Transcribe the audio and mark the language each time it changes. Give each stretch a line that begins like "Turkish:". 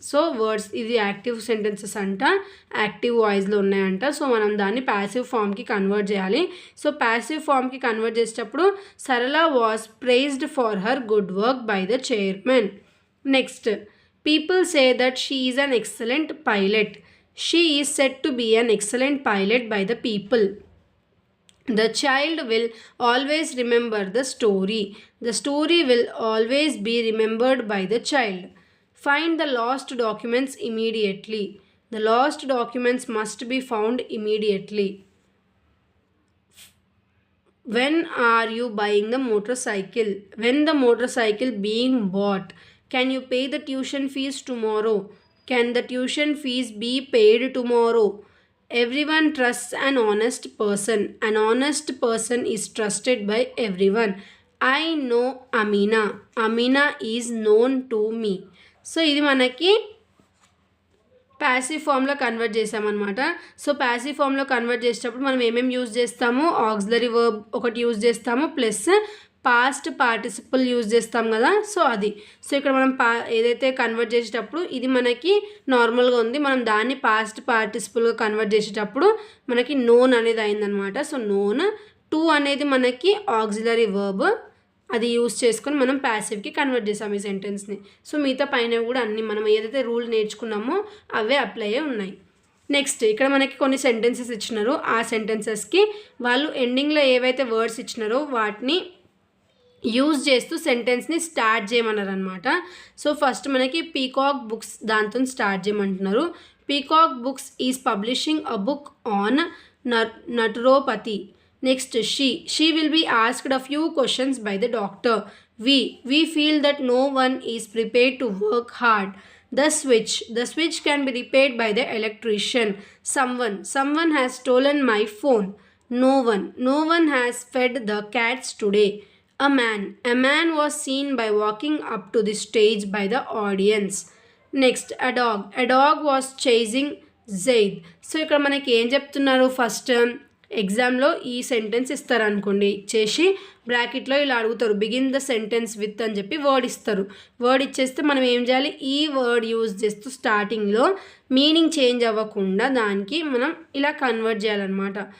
Telugu: So words ఇది active sentences అంట, active వాయిస్లో ఉన్నాయంట. సో మనం దాన్ని ప్యాసివ్ ఫామ్కి కన్వర్ట్ చేయాలి. సో ప్యాసివ్ ఫామ్కి కన్వర్ట్ చేసేటప్పుడు
English: Sarala was praised for her good work by the chairman. Next, people say that she is an excellent pilot. She is said to be an excellent pilot by the people. The child will always remember the story. The story will always be remembered by the child. Find the lost documents immediately. The lost documents must be found immediately. When are you buying the motorcycle? When the motorcycle being bought? Can you pay the tuition fees tomorrow? Can the tuition fees be paid tomorrow? Everyone trusts an honest person. An honest person is trusted by everyone. I know Amina. Amina is known to me.
Telugu: So ఇది మనకి passive ఫామ్లో convert చేసామన్నమాట. So passive ఫామ్లో convert చేసేటప్పుడు మనం ఏమేమి use చేస్తాము, auxiliary verb ఒకటి యూజ్ చేస్తాము, ప్లస్ పాస్ట్ పార్టిసిపల్ యూజ్ చేస్తాం కదా. సో అది, సో ఇక్కడ మనం ఏదైతే కన్వర్ట్ చేసేటప్పుడు ఇది మనకి నార్మల్గా ఉంది, మనం దాన్ని పాస్ట్ పార్టిసిపల్గా కన్వర్ట్ చేసేటప్పుడు మనకి నోన్ అనేది అయిందనమాట. సో నోన్, టు అనేది మనకి ఆక్సిలరీ వర్బ్, అది యూజ్ చేసుకొని మనం ప్యాసివ్కి కన్వర్ట్ చేసాం ఈ సెంటెన్స్ని. సో మిగతా పైన కూడా అన్ని మనం ఏదైతే రూల్ నేర్చుకున్నామో అవే అప్లై అయ్యే ఉన్నాయి. నెక్స్ట్, ఇక్కడ మనకి కొన్ని సెంటెన్సెస్ ఇచ్చినారు, ఆ సెంటెన్సెస్కి వాళ్ళు ఎండింగ్లో ఏవైతే వర్డ్స్ ఇచ్చినారో వాటిని యూజ్ చేస్తూ సెంటెన్స్ని స్టార్ట్ చేయమన్నారు అనమాట. సో ఫస్ట్ మనకి పీకాక్ బుక్స్ దాంతో స్టార్ట్ చేయమంటున్నారు.
English: Peacock books is publishing a book on naturopathy. Next, she will be asked a few questions by the doctor. We feel that no one is prepared to work hard. The switch can be repaired by the electrician. Someone has stolen my phone. No one has fed the cats today. A man was seen by walking up to the stage by the audience. Next, a dog was chasing Zaid.
Telugu: So ఇక్కడ మనకి ఏం చెప్తున్నారు, first ఎగ్జామ్లో ఈ sentence ఇస్తారనుకోండి, ఇచ్చేసి బ్రాకెట్లో ఇలా అడుగుతారు
English: begin the sentence with
Telugu: అని చెప్పి వర్డ్ ఇస్తారు. వర్డ్ ఇచ్చేస్తే మనం ఏం చేయాలి, ఈ వర్డ్ యూజ్ చేస్తూ స్టార్టింగ్లో మీనింగ్ చేంజ్ అవ్వకుండా దానికి మనం ఇలా కన్వర్ట్ చేయాలన్నమాట.